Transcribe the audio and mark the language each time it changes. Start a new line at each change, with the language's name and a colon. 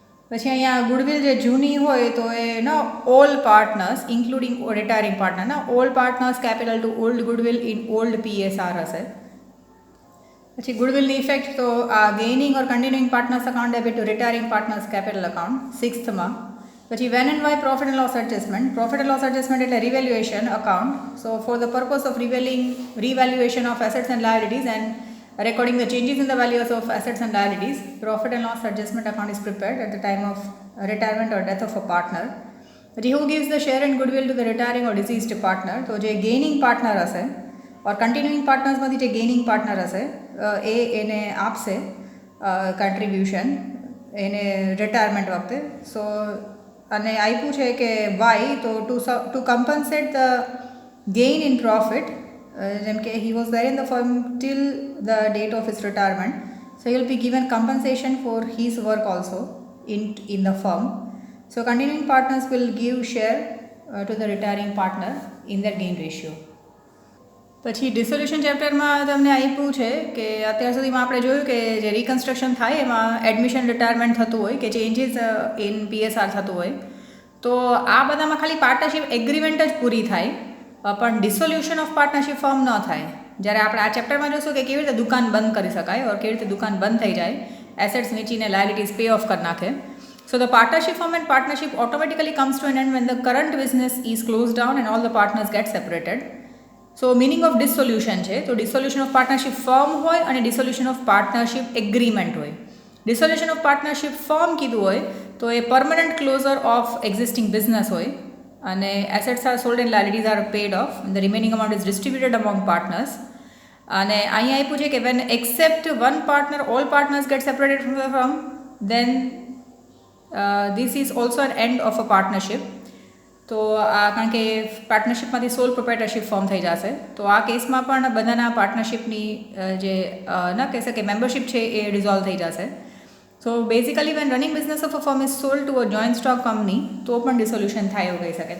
English: પછી અહીંયા ગુડવિલ
Gujarati: જે જૂની હોય તો એ
English: All partners including retiring partner all partners capital to old goodwill in old PSR હશે.
Gujarati: પછી ગુડવિલની ઇફેક્ટ તો આ
English: Gaining or continuing partners account debit to retiring partners capital account 6થમાં. પછી when and why profit and loss adjustment. Profit and loss adjustment એટલે revaluation account. So for the purpose of revaluation of assets and liabilities and recording the changes in the values of assets and liabilities, profit and loss adjustment account is prepared at the time of retirement or death of a partner. પછી who gives the share and goodwill to the retiring or deceased partner?
Gujarati: તો જે ગેઇનિંગ partner હશે ઓર continuing પાર્ટનર્સમાંથી જે ગેઇનિંગ partner હશે એને આપશે contribution એને retirement વખતે.
English: so
Gujarati: અને આપ્યું છે કે
English: why તો to compensate the gain in profit,
Gujarati: જેમ કે
English: He was there in the firm till the date of his retirement, so he will be given compensation for his work also in the firm. So continuing partners will give share to the retiring partner in their gain ratio.
Gujarati: પછી ડિસોલ્યુશન ચેપ્ટરમાં તમને આપ્યું છે કે અત્યાર સુધીમાં આપણે જોયું કે જે રિકન્સ્ટ્રક્શન થાય એમાં એડમિશન રિટાયરમેન્ટ થતું હોય કે ચેન્જીસ ઇન PSR થતું હોય, તો આ બધામાં ખાલી પાર્ટનરશિપ એગ્રીમેન્ટ જ પૂરી થાય પણ ડિસોલ્યુશન ઓફ પાર્ટનરશિપ ફોર્મ ન થાય. જ્યારે આપણે આ ચેપ્ટરમાં જોશું કે કેવી રીતે દુકાન બંધ કરી શકાય ઓર કેવી રીતે દુકાન બંધ થઈ જાય, એસેટ્સ વેચીને લાયબિલિટીઝ પે ઓફ કરી નાખે.
English: So the partnership form and partnership automatically comes to an end when the current business is closed down and all the partners get separated. So meaning of dissolution
Gujarati: છે તો
English: dissolution of partnership firm હોય અને dissolution of partnership agreement હોય. Dissolution of partnership firm
Gujarati: કીધું હોય તો એ
English: permanent closure of existing business
Gujarati: હોય અને
English: assets are sold and liabilities are paid off and the remaining amount is distributed among partners.
Gujarati: અને અહીંયા આપ્યું છે કે
English: when except one partner all partners get separated from the firm then this is also an end of a partnership.
Gujarati: તો આ કારણ કે પાર્ટનરશિપમાંથી સોલ પ્રોપ્રાઇટરશિપ form થઈ જશે તો આ કેસમાં પણ બધાના પાર્ટનરશિપની જે ન કહેશે કે મેમ્બરશિપ છે એ ડિઝોલ્વ થઈ જશે.
English: so basically when running business of a firm is sold to a joint stock company
Gujarati: તો પણ ડિસોલ્યુશન થાય એવું કહી શકે.